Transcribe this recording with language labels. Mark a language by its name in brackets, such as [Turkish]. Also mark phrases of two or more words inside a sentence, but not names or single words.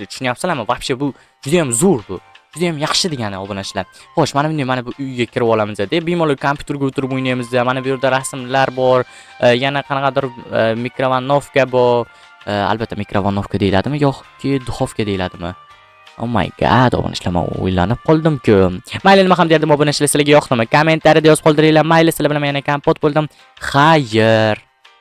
[Uzbek] Tushunyapsizlarmi? Вообще bu juda ham zo'r bu. Juda ham yaxshi degani obunachilar. Xo'sh, mana bu uyga kirib olamiz deb bemalol kompyuterga o'tirib o'ynaymiz. Mana bu yerda rasmlar bor, yana qanaqadir mikrovolnovka bor. Albatta mikrovolnovka deyiladimi yoki duxovka deyiladimi? [English] Oh my god, [Uzbek] obunachilar, men o'ylanib qoldim-ku. Mayli, nima ham derdim obunachilar, sizlarga yoqdimi? Kommentariyada yozib qoldiringlar. Mayli, sizlar bilan yana kompot bo'ldim. Xayr.